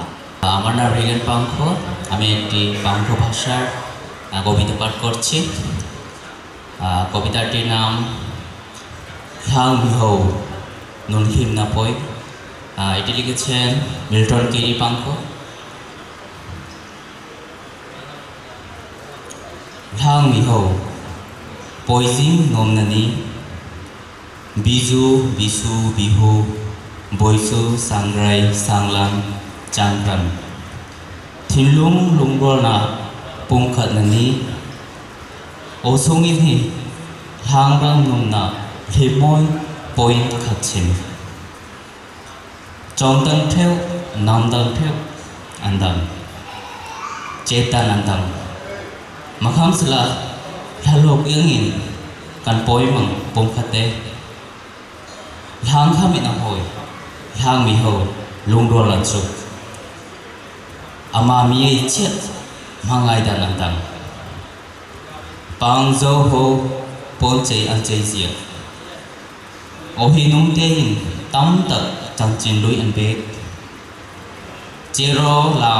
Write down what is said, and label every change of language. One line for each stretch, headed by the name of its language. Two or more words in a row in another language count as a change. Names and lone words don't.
Bangla: আমার নাম রিগান পাঙ্কুয়া। আমি একটি পাঙ্কু ভাষার কবিতা পাঠ করছি। কবিতাটির নাম হ্যাং বিহৌ নুনহিম নাপই। এটি লিখেছেন মিল্টন কেরি পাঙ্কু।
Pankhu: হ্যাং বিহৌ পয়জিং নমনানি বিজু বিশু বিহু বৈশু সাংগ্রাই সাংলাং চাংগ্রাম থিনলুং লুংগরনা পুংখাদনানি অসংইনি হাংরাং নুমনা হেময় পইন খাচ্ছেন চংদাংঠেও নামদাংঠেও আন্দাং চেতান আন্দাং মাখামসলা হ্যালোক ইংইন কান পয়মং পুংখাতে hang kami na hoy hang mi ho lungro lan su ama mi chet mangai dan antang pang zo ho pon chei an chei sia o hi nung te hin tam tak chang chin lui an be chero lam